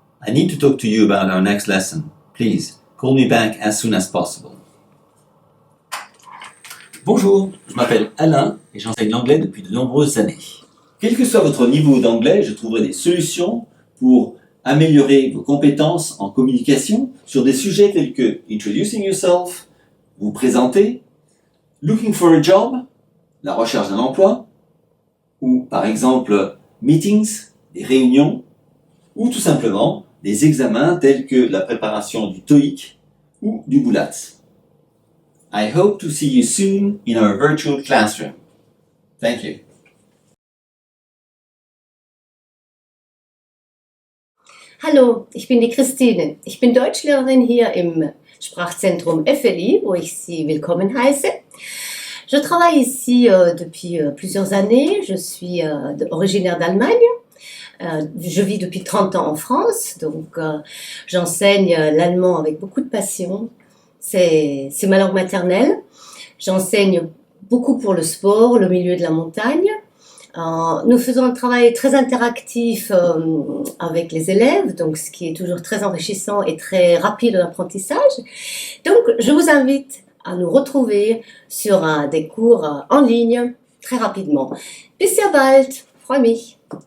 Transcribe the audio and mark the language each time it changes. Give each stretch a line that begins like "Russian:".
English: I need to talk to you about our next lesson. Please, call me back as soon as possible.
French: Bonjour, je m'appelle Alain et j'enseigne l'anglais depuis de nombreuses années. Quel que soit votre niveau d'anglais, je trouverai des solutions pour améliorer vos compétences en communication sur des sujets tels que
English: introducing yourself,
French: vous présenter,
English: looking for a job,
French: la recherche d'un emploi, ou par exemple meetings, des réunions, ou tout simplement des examens tels que la préparation du TOEIC ou du BULAT.
English: I hope to see you soon in our virtual classroom. Thank you.
German: Hallo, ich bin die Christine. Ich bin Deutschlehrerin hier im Sprachzentrum FLI, wo ich Sie willkommen heiße.
French: Je travaille ici depuis plusieurs années. Je suis originaire d'Allemagne. Je vis depuis 30 ans en France, donc j'enseigne l'allemand avec beaucoup de passion. C'est ma langue maternelle. J'enseigne beaucoup pour le sport, le milieu de la montagne. Nous faisons un travail très interactif avec les élèves, donc ce qui est toujours très enrichissant et très rapide en apprentissage. Donc, je vous invite à nous retrouver sur des cours en ligne très rapidement.
German: Bis sehr bald, freue mich.